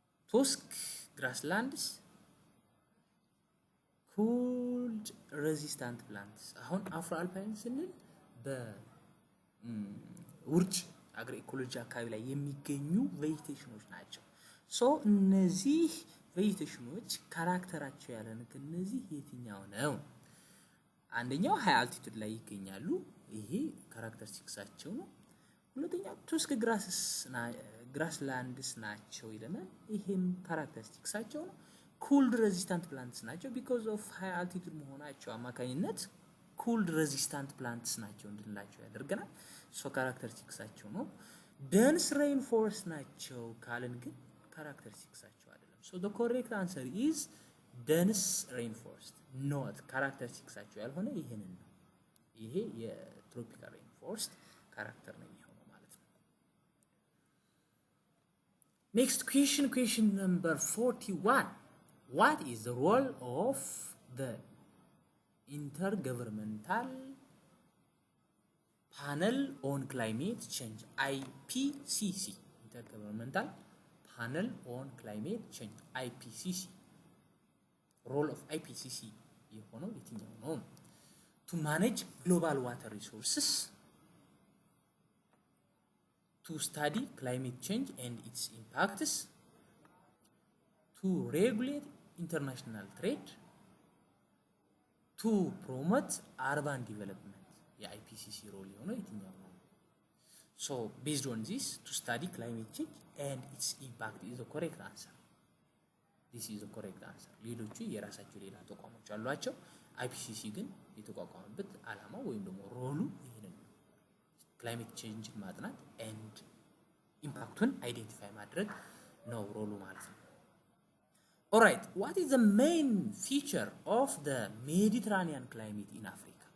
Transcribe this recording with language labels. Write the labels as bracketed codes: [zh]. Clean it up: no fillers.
[am] tusk grasslands cold resistant plants አሁን አፍሮ-አልፓይን ስንል በውርጭ አግሮ ኢኮሎጂ አካባቢ ላይ የሚገኙ ቬጂቴሽኖች ናቸው ሶ እነዚህ ቬጂቴሽኖች ካራክተራቸው ያለን ከነዚህ የትኛው ነው? አንደኛው ሃይ አልቲቱድ ላይ ይገኛሉ። ይሄ ካራክተሪስቲክሳቸው ነው። ሁለተኛው ቱስክ ግራስላንድስ ናቸው ይለናል። ይሄም ካራክተሪስቲክሳቸው ነው። ኮልድ ሬዚስታንት ፕላንትስ ናቸው ቢኮዝ ኦፍ ሃይ አልቲቱድ መሆናቸው አማካኝነት ኮልድ ሬዚስታንት ፕላንትስ ናቸው እንድንላቸው ያደርገናል። ሶ ካራክተሪስቲክሳቸው ነው። ደንስ ሬን ፎረስት ናቸው ካልን ግን ካራክተሪስቲክሳቸው አይደለም። ሶ [en] the correct answer is [am] dense rainforest not ካራክተሪስቲክሳቸው ያልሆነ ይሄንን ነው። ይሄ የትሮፒካል ሬንፎረስት ካራክተር ነው የሚሆነው ማለት ነው። [en] Next question number 41. What is the role of the Intergovernmental Panel on Climate Change IPCC? Intergovernmental Panel on Climate Change IPCC. Role of IPCC የሆነው የትኛው ነው? To manage global water resources, to study climate change and its impacts, to regulate international trade, to promote urban development. [am] የIPCC ሮል የሆነው የትኛው ነው? [en] So based on this, to study climate change and its impact is the correct answer. This is the correct answer. [am] ሌሎቹ የራሳቸው ሌላ ተቋሞች አሏቸው። IPCC ግን የተቋቋመበት ዓላማ ወይም ደግሞ ሮሉ ይሄንን ነው። ክላይሜት ቼንጅ ማጥናት and ኢምፓክቱን አይዴንቲፋይ ማድረግ ነው ሮሉ ማለት ነው። [en] Alright, what is the main feature of the Mediterranean climate in Africa?